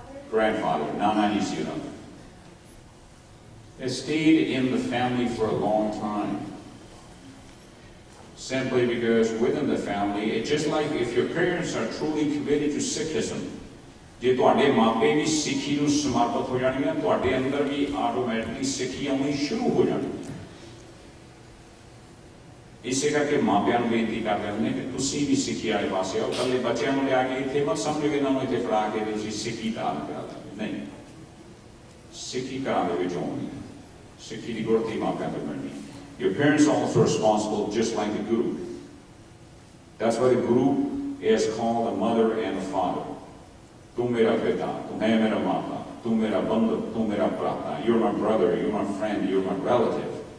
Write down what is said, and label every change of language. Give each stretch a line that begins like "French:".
English: Grandfather, Nana Nisira. It stayed in the family for a long time. Simply because within the family, it's just like if your parents are truly committed to Sikhism,
Punjabi: ਜੇ ਤੁਹਾਡੇ ਮਾਪੇ ਵੀ ਸਿੱਖੀ ਨੂੰ ਸਮਰਪਿਤ ਹੋ ਜਾਣਗੇ, ਤੁਹਾਡੇ ਅੰਦਰ ਵੀ ਆਟੋਮੈਟਿਕਲੀ ਸਿੱਖੀ ਆਉਣੀ ਸ਼ੁਰੂ ਹੋ ਜਾਣੀ। ਇਸੇ ਕਰਕੇ ਮਾਪਿਆਂ ਨੂੰ ਬੇਨਤੀ ਕਰਦੇ ਹੁੰਦੇ ਕਿ ਤੁਸੀਂ ਵੀ ਸਿੱਖੀ ਵਾਲੇ ਪਾਸੇ ਆਓ। ਇਕੱਲੇ ਬੱਚਿਆਂ ਨੂੰ ਲਿਆ ਕੇ ਇੱਥੇ ਮਤ ਸਮਝੋ ਕਿ ਇਹਨਾਂ ਨੂੰ ਇੱਥੇ ਫੜਾ ਕੇ ਤੁਸੀਂ ਸਿੱਖੀ ਧਾਰਨ ਕਰਾ ਦਿੰਦੇ, ਨਹੀਂ। ਸਿੱਖੀ ਘਰਾਂ ਦੇ ਵਿੱਚ ਆਉਣੀ, ਸਿੱਖੀ ਦੀ ਗੁਰਤੀ ਮਾਪਿਆਂ ਤੋਂ ਮਿਲਣੀ।
English: Your parents are also responsible, just like the Guru. That's why the Guru is called the mother and the father.
Punjabi: Tu mera pita, tu hai mera mata, tu mera bandhu, tu mera prata.
English: You're my brother, you're my friend, you're my relative.